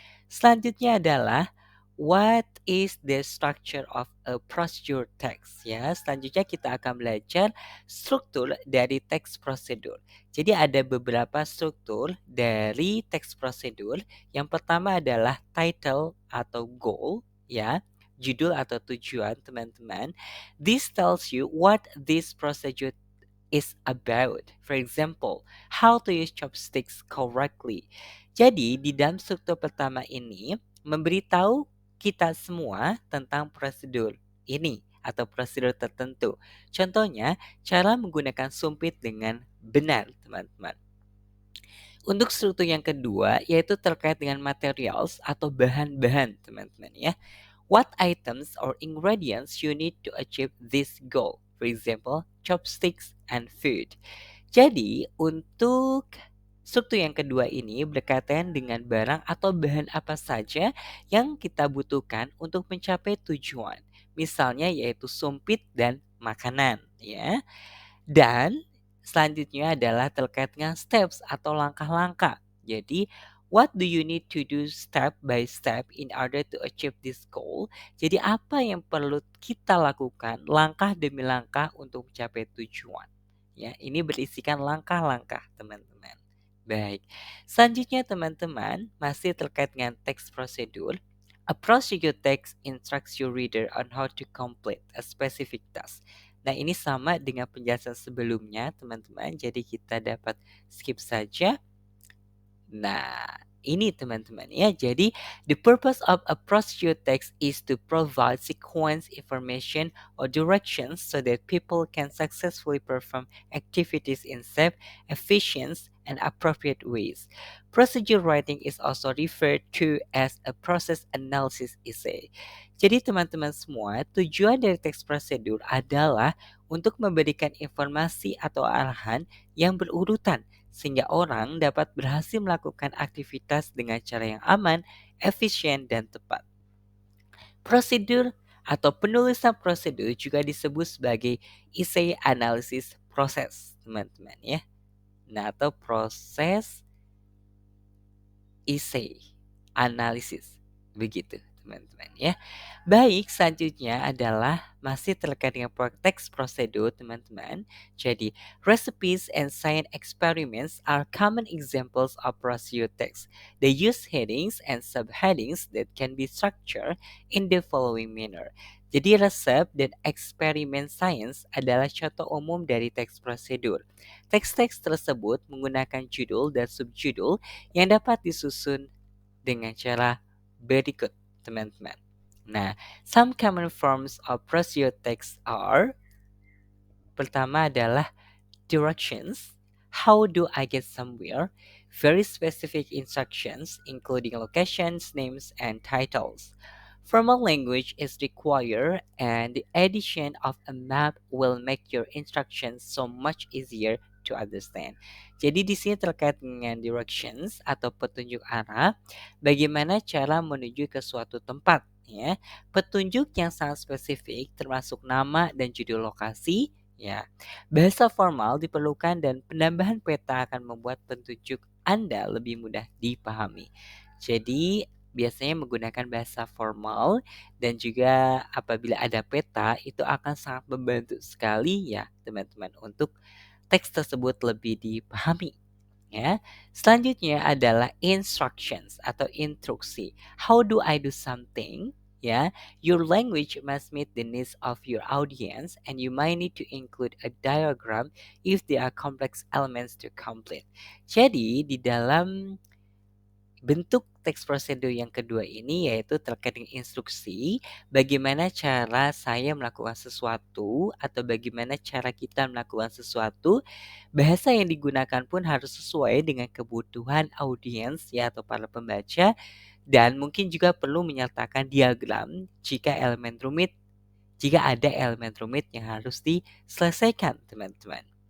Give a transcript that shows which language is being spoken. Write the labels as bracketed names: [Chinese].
[Indonesian] Selanjutnya adalah [English] what is the structure of a procedure text ya. [Indonesian] Selanjutnya kita akan belajar struktur dari teks prosedur. Jadi ada beberapa struktur dari teks prosedur. Yang pertama adalah title atau goal ya. Judul atau tujuan teman-teman. [English] This tells you what this procedure is about. For example, how to use chopsticks correctly. [Indonesian] Jadi, di dalam struktur pertama ini memberitahu kita semua tentang prosedur ini atau prosedur tertentu. Contohnya, cara menggunakan sumpit dengan benar, teman-teman. Untuk struktur yang kedua, yaitu terkait dengan materials atau bahan-bahan, teman-teman ya. [English] What items or ingredients you need to achieve this goal? For example, chopsticks and food. [Indonesian] Jadi, untuk struktur yang kedua ini berkaitan dengan barang atau bahan apa saja yang kita butuhkan untuk mencapai tujuan. Misalnya yaitu sumpit dan makanan, ya. Dan selanjutnya adalah terkait dengan steps atau langkah-langkah. [English] Jadi, what do you need to do step by step in order to achieve this goal? [Indonesian] Jadi, apa yang perlu kita lakukan langkah demi langkah untuk mencapai tujuan? Ya, ini berisikan langkah-langkah, teman-teman. Baik. Selanjutnya, teman-teman, masih terkait dengan teks prosedur. [English] A procedure text instructs your reader on how to complete a specific task. [Indonesian] Nah, ini sama dengan penjelasan sebelumnya, teman-teman. Jadi kita dapat skip saja. Nah, ini teman-teman ya. [English] Jadi, the purpose of a procedure text is to provide sequence information or directions so that people can successfully perform activities in safe, efficient, and appropriate ways. Procedure writing is also referred to as a process analysis essay. [Indonesian] Jadi teman-teman semua, tujuan dari teks prosedur adalah untuk memberikan informasi atau arahan yang berurutan sehingga orang dapat berhasil melakukan aktivitas dengan cara yang aman, efisien, dan tepat. Prosedur atau penulisan prosedur juga disebut sebagai essay analysis proses, teman-teman ya. Nah, atau proses essay analisis. Begitu, teman-teman ya. Baik, selanjutnya adalah masih terkait dengan teks prosedur, teman-teman. [English] Jadi, recipes and science experiments are common examples of procedure text. They use headings and subheadings that can be structured in the following manner. [Indonesian] Jadi, resep dan eksperimen sains adalah contoh umum dari teks prosedur. Teks-teks tersebut menggunakan judul dan subjudul yang dapat disusun dengan cara berikut, teman-teman. [English] Nah, some common forms of procedure text are, [Indonesian] pertama adalah [English] directions. How do I get somewhere? Very specific instructions, including locations, names, and titles. Formal language is required, and the addition of a map will make your instructions so much easier to understand. [Indonesian] Jadi di sini terkait dengan directions atau petunjuk arah, bagaimana cara menuju ke suatu tempat, ya. Petunjuk yang sangat spesifik termasuk nama dan judul lokasi, ya. Bahasa formal diperlukan dan penambahan peta akan membuat petunjuk Anda lebih mudah dipahami. Jadi, biasanya menggunakan bahasa formal dan juga apabila ada peta itu akan sangat membantu sekali ya teman-teman untuk teks tersebut lebih dipahami ya. Selanjutnya adalah instructions atau instruksi. [English] How do I do something? Ya, your language must meet the needs of your audience and you might need to include a diagram if there are complex elements to complete. [Indonesian] Jadi, di dalam bentuk teks prosedur yang kedua ini yaitu terkait dengan instruksi, bagaimana cara saya melakukan sesuatu atau bagaimana cara kita melakukan sesuatu. Bahasa yang digunakan pun harus sesuai dengan kebutuhan audiens ya atau para pembaca dan mungkin juga perlu menyertakan diagram jika ada elemen rumit yang harus diselesaikan, teman-teman.